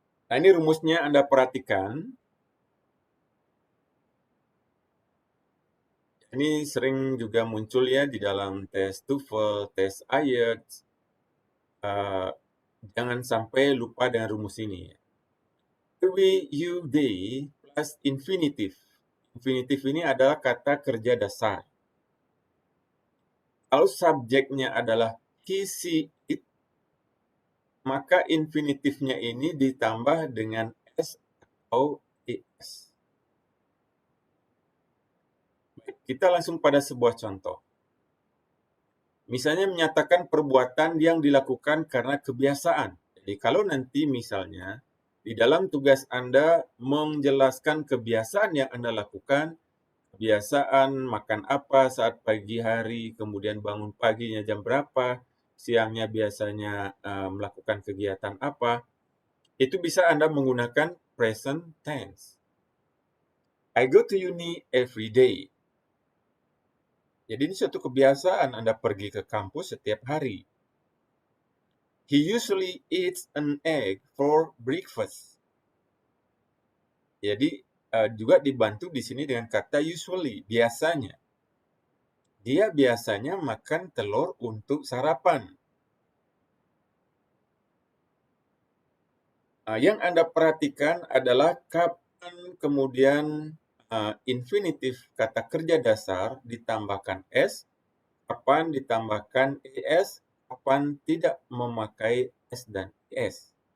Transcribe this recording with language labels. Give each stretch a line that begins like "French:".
Indonesian: Nah, ini rumusnya Anda perhatikan. Ini sering juga muncul ya di dalam tes TOEFL, tes IELTS. Jangan sampai lupa dengan rumus ini.
English: We, you, they plus infinitive.
Indonesian: Infinitive ini adalah kata kerja dasar. Kalau subjeknya adalah he, she, it, maka infinitifnya ini ditambah dengan s atau es. Kita langsung pada sebuah contoh. Misalnya menyatakan perbuatan yang dilakukan karena kebiasaan. Jadi kalau nanti misalnya di dalam tugas Anda menjelaskan kebiasaan yang Anda lakukan, kebiasaan makan apa saat pagi hari, kemudian bangun paginya jam berapa, siangnya biasanya melakukan kegiatan apa, itu bisa Anda menggunakan present tense.
English: I go to uni every day.
Indonesian: Jadi ini suatu kebiasaan Anda pergi ke kampus setiap hari.
English: He usually eats an egg for breakfast.
Indonesian: Jadi juga dibantu di sini dengan kata usually, biasanya. Dia biasanya makan telur untuk sarapan. Yang Anda perhatikan adalah kapan kemudian infinitif kata kerja dasar ditambahkan s, kapan ditambahkan es, kapan tidak memakai s dan es.